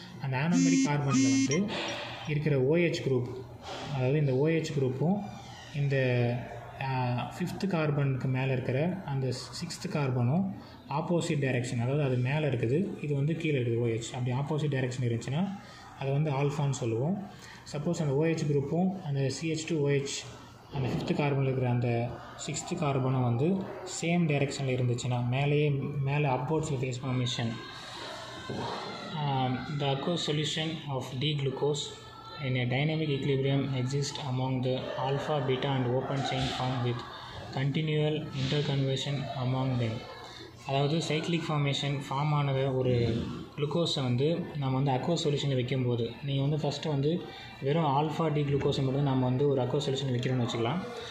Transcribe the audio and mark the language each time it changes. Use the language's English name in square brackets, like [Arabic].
[Tamil] அந்த ஆனோமெரிக் கார்பனில் வந்து இருக்கிற OH குரூப், அதாவது இந்த OH குரூப்பும் இந்த 5th கார்பனுக்கு மேலே இருக்கிற அந்த 6th கார்பனும் ஆப்போசிட் டைரெக்ஷன், அதாவது அது மேலே இருக்குது, இது வந்து கீழே இருக்குது OH. அப்படி ஆப்போசிட் டைரெக்ஷன் இருந்துச்சுன்னா அதை வந்து ஆல்ஃபான்னு சொல்லுவோம். சப்போஸ் அந்த OH குரூப்பும் அந்த CH2OH அந்த 5th கார்பனில் இருக்கிற அந்த 6th கார்பனும் வந்து சேம் டைரெக்ஷனில் இருந்துச்சுன்னா, மேலே அப்வர்ட்ஸில் face formation, [English] the aqueous solution of D-glucose in a dynamic equilibrium exists among the alpha, beta and open chain form with continual interconversion among them. [Tamil] அதாவது சைக்ளிக் ஃபார்மேஷன் ஃபார்ம் ஆனது ஒரு குளுக்கோஸை வந்து நம்ம வந்து அக்வஸ் சொல்யூஷனில் வைக்கும்போது, நீங்கள் வந்து ஃபஸ்ட்டு வந்து வெறும் ஆல்ஃபா டி குளுக்கோஸை மட்டும் நம்ம வந்து ஒரு அக்வஸ் சொல்யூஷன் வைக்கிறோன்னு வச்சுக்கலாம்.